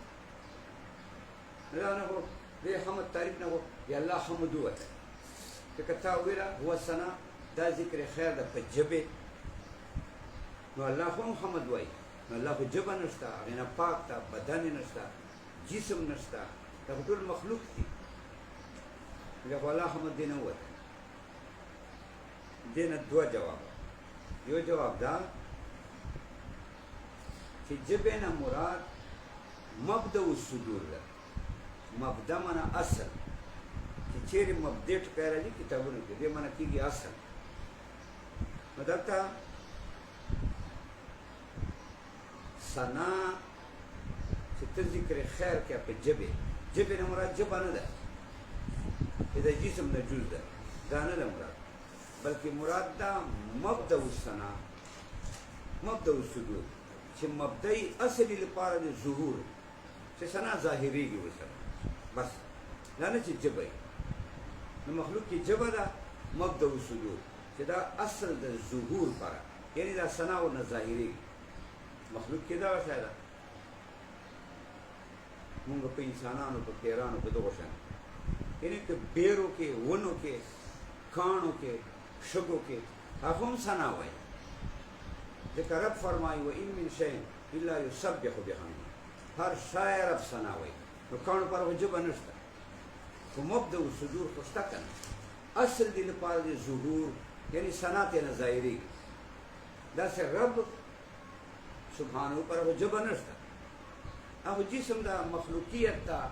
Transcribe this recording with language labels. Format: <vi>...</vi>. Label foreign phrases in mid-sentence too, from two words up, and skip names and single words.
<ps>دا نه خو دې حمد تعریف نه خو د الله حمد ووتی ځکه تا وویله هو ثنا دا ذکر خیر ده په ژبې نو الله خو هم حمد وایي نو الله خو ژبه نشته هغې نه پاک ته بدن یې نشته جسم نشته دا خو ټول مخلوق دي بیا خو الله حمد دې نه ووتی دې نه دوه جوابه یو جواب دا چې ژبې نه مراد</ps> <ar>مبدأ الصدور</ar> <ps>ده مبدأ معنی اصل چې چیرې مبدأ ټکی راځي کتابونو کې دې معنی کېږي اصل نو دلته ثنا چې ته ذکر خیر کې په ژبې نه مراد ژبه نه ده د جسم نه جز ده دا نه ده مراد بلکې مراد دا</ps> <ar>مبدأ الثنا مبدأ الصدور</ar> <ps>چې مبدأي اصلي لپاره د ظهور چې ثنا ظاهرېږي ورسره بس دا نه چې ژبه نو مخلوق کې ژبه ده</ps> <ar>مبدأ الصدور</ar> <ps>چې دا اصل د ظهور لپاره یعنې دا ثنا ورنه ظاهرېږي مخلوق کې دا شی ده مونږ په انسانانو په پیرانو په دغو شیانو یعنې که بیرو کې ونو کې کاڼو کې شګو کې هغه هم ثنا وایي ځکه رب فرمایي</ps> <ar>وان من شیء الا یسبح بحمده</ar> <ps>هر شی رب ثنا وایي نو کاڼو پر خو ژبه نشته خو</ps> <ar>مبدأ الصدور</ar> <ps>خو شته که نه اصل دې لپاره د ظهور یعنې ثنا ترې نه ظاهرېږي داسې رب سبحانه پر خو ژبه نشته هغه جسم ده مخلوقیت ده</ps>